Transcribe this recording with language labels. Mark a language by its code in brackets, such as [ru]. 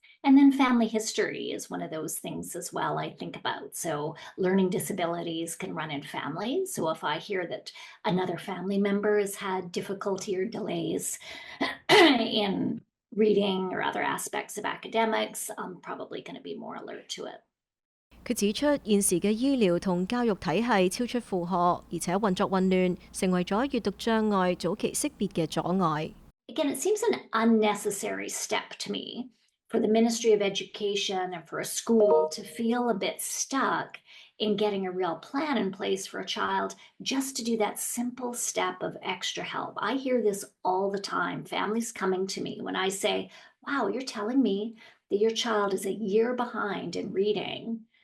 [en] And then family history is one of those things as well I think about. So learning disabilities can run in families. So if I hear that another family member has had difficulty or delays in reading or other aspects of academics, I'm probably going to be more alert to it. [yue] 佢指出，現時嘅醫療同教育體系超出負荷，而且運作混亂，成為咗閱讀障礙早期識別嘅阻礙。 [en] Again, it seems an unnecessary step to me for the Ministry of Education and for a school to feel a bit stuck in getting a real plan in place for a child just to do that simple step of extra help. I hear this all the time. Families coming to me when I say, wow, you're telling me that your child is a year behind in reading.